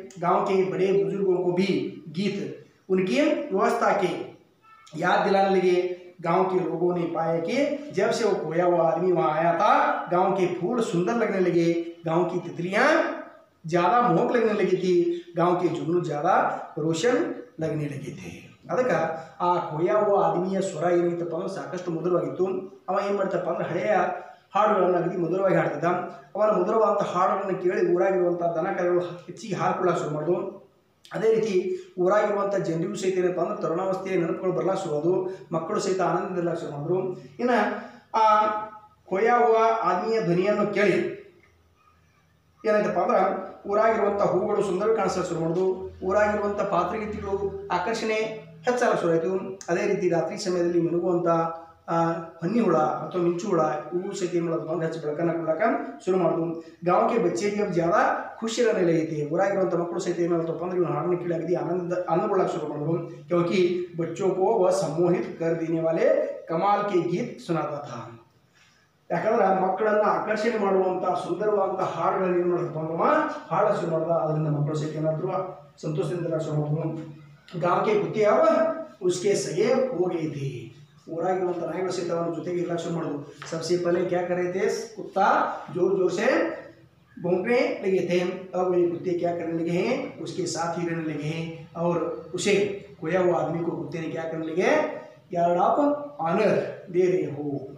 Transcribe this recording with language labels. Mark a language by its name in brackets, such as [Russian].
[Hindi] गांव के बड़े बुजुर्गों को भी गीत उनकी व्यवस्था के याद दिलाने लगे. गांव के लोगों ने पाया कि जब से वो खोया हुआ आदमी वहाँ आया था, गांव के फूल सुंदर लगने लगे. गांव की तितलियाँ ज़्यादा मोहक लगने लगी थी. गांव के जुगनू ज़्यादा रोशन लगने लगे थे. [Kannada] ಅದಕ್ಕೆ ಆ ಕೊಯ್ಯ ಹುವ ಆದಮಿಯ ಸ್ವರ ಏನಿತ್ತಪ್ಪ ಅಂದ್ರೆ ಸಾಕಷ್ಟು ಮಧುರವಾಗಿತ್ತು. ಅವ ಏನು ಮಾಡ್ತಪ್ಪ ಅಂದ್ರೆ ಹಳೆಯ ಹಾಡುಗಳನ್ನು ಅಗದಿ ಮಧುರವಾಗಿ ಹಾಡ್ತಿದ್ದ. ಅವನ ಮಧುರವಾದಂಥ ಹಾಡುಗಳನ್ನು ಕೇಳಿ ಊರಾಗಿರುವಂಥ ದನ ಕರುಗಳು ಹೆಚ್ಚಿಗೆ ಹಾಲು ಕೊಡೋಕೆ ಶುರು ಮಾಡಿದ್ವು. ಅದೇ ರೀತಿ ಊರಾಗಿರುವಂಥ ಜನರಿಗೂ ಸಹಿತ ಏನಪ್ಪ ಅಂದ್ರೆ ತರುಣಾವಸ್ಥೆಯ ನೆನಪುಗಳು ಬರ್ಲಾಕ್ ಶುರುವಾದು, ಮಕ್ಕಳು ಸಹಿತ ಆನಂದದಿಂದ ಶುರು ಮಾಡಿದ್ರು. ಇನ್ನು ಆ ಖೋಯಾ ಹುವಾ ಆದ್ಮಿಯ ಧ್ವನಿಯನ್ನು ಕೇಳಿ ಏನಾಯ್ತಪ್ಪ ಅಂದ್ರೆ ಊರಾಗಿರುವಂಥ ಹೂಗಳು ಸುಂದರ ಕಾಣಿಸಲು ಶುರು ಮಾಡೋದು, ಊರಾಗಿರುವಂಥ ಪಾತ್ರಗೀತಿಗಳು ಆಕರ್ಷಣೆ ಹೆಚ್ಚಾಗಲು ಶುರುವಾಯಿತು. ಅದೇ ರೀತಿ ರಾತ್ರಿ ಸಮಯದಲ್ಲಿ ಮಿನುಗುವಂಥ ಹನ್ನಿ ಹುಳ ಅಥವಾ ಮಿಂಚು ಹುಳ ಇವು ಸಹಿತ ಏನು ಮಾಡೋದು ಹೆಚ್ಚು ಬೆಳಕನ್ನು ಕೊಡ್ಲಾಕ ಶುರು ಮಾಡೋದು. ಗಾಂವ್ಗೆ ಬಚ್ಚೇಗೆ [Hindi] अब ज़्यादा खुशी रहने लगी थी, [Kannada] ಊರಾಗಿರುವಂಥ ಮಕ್ಕಳು ಸಹಿತ ಏನು ಮಾಡ್ತಪ್ಪ ಅಂದ್ರೆ ಇವ್ನು ಹಾಡನ್ನು ಕೇಳಾಗಿದೆ ಆನಂದಗೊಳ್ಳಕ್ಕೆ ಶುರು ಮಾಡಿದ್ರು. [Hindi] क्योंकि बच्चों को वह सम्मोहित कर देने वाले कमाल के गीत सुनाता था. [Kannada] ಯಾಕಂದ್ರೆ ಮಕ್ಕಳನ್ನು ಆಕರ್ಷಣೆ ಮಾಡುವಂಥ ಸುಂದರವಾದಂಥ ಹಾಡುಗಳನ್ನು ಏನು ಮಾಡ್ತಪ್ಪ ಅಂದ್ರೆ ಹಾಡ ಶುರು ಮಾಡ್ದ. ಅದರಿಂದ ಮಕ್ಕಳು ಸಹಿತ ಏನಾದ್ರು ಸಂತೋಷದಿಂದ ಶುರು ಮಾಡಿದ್ರು. [Hindi] गांव के कुत्ते अब उसके सगे हो गए थे, [Kannada] ಊರಾಗಿರುವಂಥ ನಾಯಿಗಳು ಸಹಿತ ಅವನ ಜೊತೆಗೆ ಇರಲಿಕ್ಕೆ ಶುರು ಮಾಡಿದ್ರು. [Hindi] सबसे पहले क्या कर रहे थे, कुत्ता जोर जोर से भौंकने लगे थे. अब ये कुत्ते क्या करने लगे हैं, उसके साथ ही रहने लगे हैं. और उसे खोया हुआ आदमी को कुत्ते ने क्या करने लगे, यार्ड ऑफ ऑनर दे रहे हो.